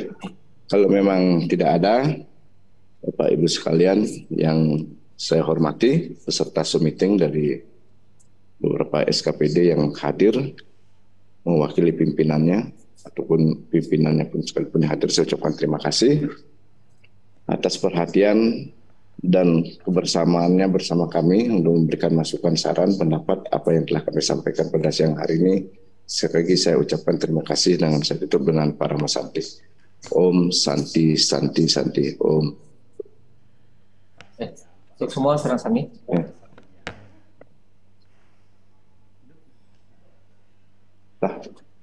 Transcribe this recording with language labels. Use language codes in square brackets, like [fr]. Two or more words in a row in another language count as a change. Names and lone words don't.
[id] Kalau memang tidak ada, Bapak Ibu sekalian yang saya hormati, peserta meeting dari beberapa SKPD yang hadir, mewakili pimpinannya, ataupun pimpinannya pun sekalipun hadir, saya ucapkan terima kasih atas perhatian dan kebersamaannya bersama kami untuk memberikan masukan, saran, pendapat apa yang telah kami sampaikan pada siang hari ini. Sekali lagi saya ucapkan terima kasih dengan saya tutup dengan Parama Santi. [sa] Om Santi Santi Santi Om. [id] Untuk semua serang sami. Nah,